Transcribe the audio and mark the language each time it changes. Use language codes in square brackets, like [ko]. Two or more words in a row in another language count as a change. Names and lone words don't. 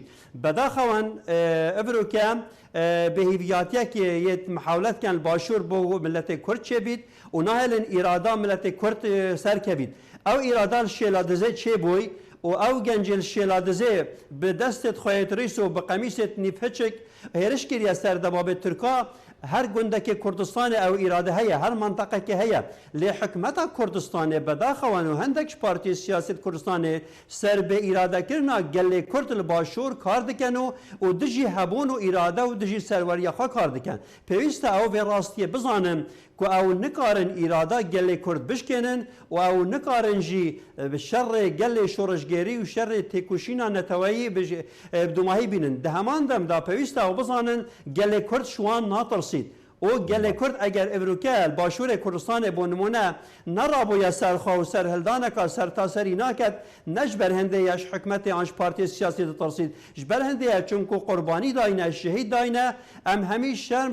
[ku] Bedaxewan evrûke bêhîviyatiyekê yê mihewletken li Başûr bo milletê Kurd çêbît û nahêlin îrada milletê Kurd serkevît. Ew îrada li şêladizê çêbûy û ew gencê li şêladizê bi destê xweyêtirîs û bi qemîsê nîvhiçik hêriş kiriye ser debabê Tirka هەر گوندێکی کوردستانی ئەو ئیراده هەیە هەر منتەقێکی هەیە لێ حکومەتە کوردستانی بەداخەوەن و هەندێک پارتی سیاسی کوردستانی سەر بێ ئیرادەکردنا گەلێ کورد لە باشوور کار دکەن و دژی هەبوون و ئیراده و دژی سەروەریەخوا کار دکەن پێویستە ئەو vê ڕاستیە بزانن ku ew nikarin îrada gelê Kurd bişkênin û ew nikarin jî bi şerrê gelê şoreşgerî û şerrê têkoşîna neteweyî bi dumahî bînin. Di heman dem da pêwîst e ew bizanin gelê Kurd ji wan natirsît. O gelê Kurd eger evrûke başûrê Kurdistanê bo nimûne nerabûye serxwe û serhildaneka sertaserî naket ne ji ber hindê ya ji hikûmetê an ji partiyê siyasî ditirsît ji ber hindê ye çunku qurbanî dayine şehîd dayine em hemî şerm